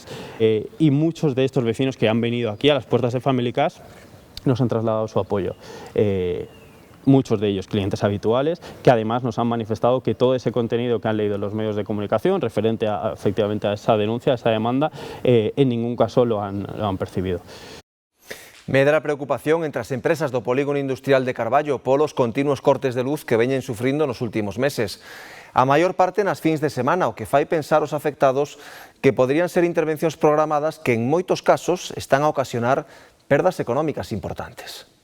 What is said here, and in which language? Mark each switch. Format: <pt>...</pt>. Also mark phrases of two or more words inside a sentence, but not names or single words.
<es>Y muchos de estos vecinos que han venido aquí a las puertas de Family Cash nos han trasladado su apoyo. Muchos de ellos clientes habituales, que además nos han manifestado que todo ese contenido que han leído en los medios de comunicación referente efectivamente a esa denuncia, a esa demanda, en ningún caso lo han percibido.</es> <gl>Medra a preocupación entre as empresas do polígono industrial de Carballo polos continuos cortes de luz que veñen sufrindo nos últimos meses. A maior parte nas fins de semana, o que fai pensar os afectados que poderían ser intervencións programadas que en moitos casos están a ocasionar perdas económicas importantes.</gl>